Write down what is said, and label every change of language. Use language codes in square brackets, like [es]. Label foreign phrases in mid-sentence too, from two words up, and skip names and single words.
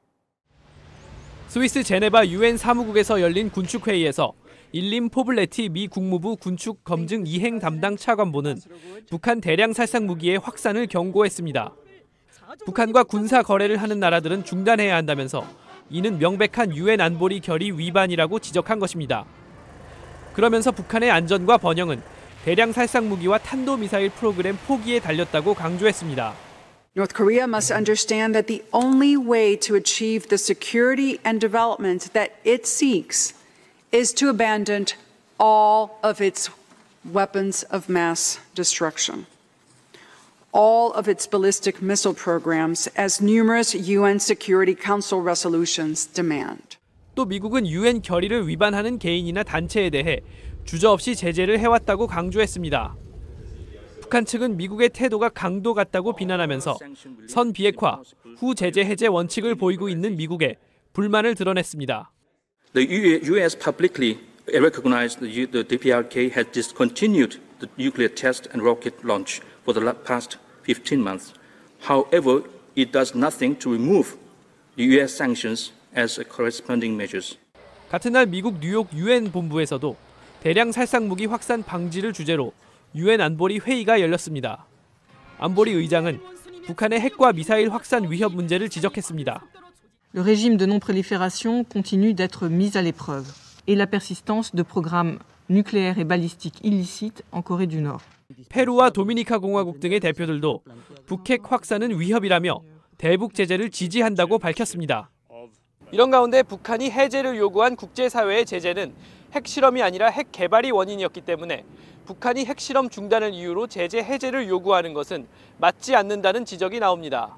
[ko] 스위스 제네바 유엔 사무국에서 열린 군축회의에서 일림 포블레티 미 국무부 군축 검증 이행 담당 차관보는 북한 대량 살상 무기의 확산을 경고했습니다. 북한과 군사 거래를 하는 나라들은 중단해야 한다면서 이는 명백한 유엔 안보리 결의 위반이라고 지적한 것입니다. 그러면서 북한의 안전과 번영은 대량 살상 무기와 탄도미사일 프로그램 포기에 달렸다고 강조했습니다. [en] North Korea must understand that the only way to achieve the security and development that it seeks is to abandon all of its weapons of mass destruction, all of its ballistic missile programs, as numerous UN Security Council resolutions demand. [ko] 또 미국은 유엔 결의를 위반하는 개인이나 단체에 대해 주저없이 제재를 해왔다고 강조했습니다. 북한 측은 미국의 태도가 강도 같다고 비난하면서 선 비핵화, 후 제재 해제 원칙을 보이고 있는 미국에 불만을 드러냈습니다. [en] The U.S. publicly recognized the DPRK has discontinued the nuclear test and rocket launch for the past 15 months. However, it does nothing to remove the U.S. sanctions as corresponding measures. [ko] 같은 날 미국 뉴욕 유엔 본부에서도 대량 살상 무기 확산 방지를 주제로 유엔 안보리 회의가 열렸습니다. 안보리 의장은 북한의 핵과 미사일 확산 위협 문제를 지적했습니다. [fr] Le régime de non-prolifération continue d'être mis à l'épreuve et la persistance de programmes nucléaires et balistiques illicites en Corée du Nord. [ko] 페루와 도미니카 공화국 등의 대표들도 북핵 확산은 위협이라며 대북 제재를 지지한다고 밝혔습니다. 이런 가운데 북한이 해제를 요구한 국제사회의 제재는 핵실험이 아니라 핵 개발이 원인이었기 때문에 북한이 핵실험 중단을 이유로 제재 해제를 요구하는 것은 맞지 않는다는 지적이 나옵니다.